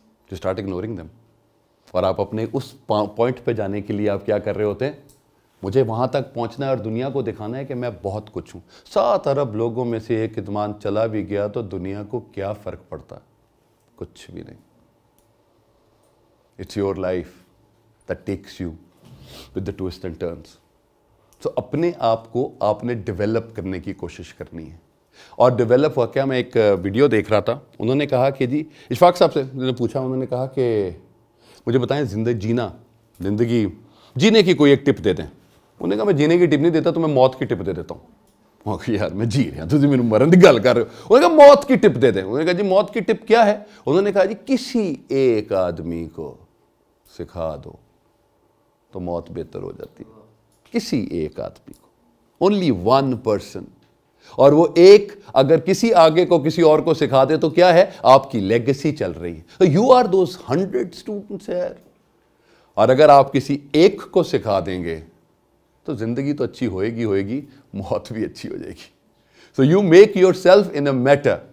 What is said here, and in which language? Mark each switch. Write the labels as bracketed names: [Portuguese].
[English] to start ignoring them. [Urdu] اور آپ اپنے اس پوائنٹ پہ جانے کے لیے آپ کیا کر رہے ہوتے ہیں, مجھے وہاں تک پہنچنا ہے اور دنیا کو دکھانا ہے کہ میں بہت کچھ ہوں. 7 ارب لوگوں میں سے ایک ادمان چلا بھی گیا تو دنیا کو کیا فرق پڑتا, کچھ بھی نہیں. [English] It's your life that takes you with the twists and turns. [Urdu] So اپنے آپ کو آپ نے ڈیولپ کرنے کی کوشش کرنی ہے. اور ڈیولپ ہوا کیا, میں ایک ویڈیو دیکھ رہا تھا, انہوں نے کہا کہ جی اشفاق صاحب سے نے پوچھا, انہوں نے کہا کہ مجھے بتائیں زندگی جینے کی کوئی ایک ٹپ دے دیں. انہوں نے کہا میں جینے کی ٹپ نہیں دیتا, تو میں موت کی ٹپ دے دیتا ہوں. وہ کہ یار میں جی رہا, تجھے میرے مرن کی گل کر رہے ہو. انہوں نے کہا موت کی ٹپ دے دیں. انہوں نے کہا جی موت کی ٹپ کیا ہے؟ انہوں نے کہا جی کسی ایک آدمی کو سکھا دو تو موت بہتر ہو جاتی ہے. کسی ایک آدمی کو, [English] only one person. [Urdu] اور وہ ایک اگر کسی آگے کو کسی اور کو سکھا دے تو کیا ہے, آپ کی لیگیسی چل رہی ہے. [English] You are those 100 students here. [Urdu] اور اگر آپ کسی ایک کو سکھا دیں گے تو زندگی تو اچھی ہوئے گی, موت بھی اچھی ہو جائے گی. [English] So you make yourself in a matter.